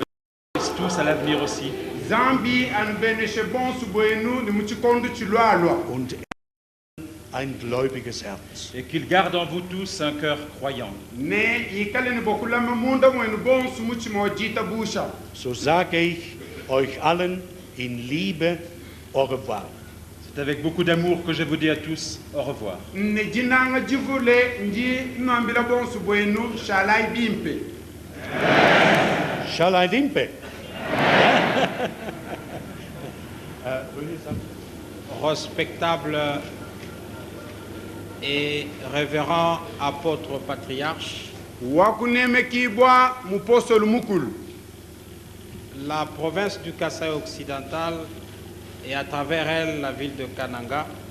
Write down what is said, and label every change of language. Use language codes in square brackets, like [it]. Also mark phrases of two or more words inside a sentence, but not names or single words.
[fr] Tous à l'avenir aussi. [de] Und ein gläubiges Herz. [fr] Et qu'il garde en vous tous un cœur croyant. [de] So sage ich euch allen in Liebe [fr] au revoir. C'est avec beaucoup d'amour que je vous dis à tous au revoir. Shalai Dimpe. Respectable et révérend apôtre patriarche, la province du Kasaï occidental et à travers elle la ville de Kananga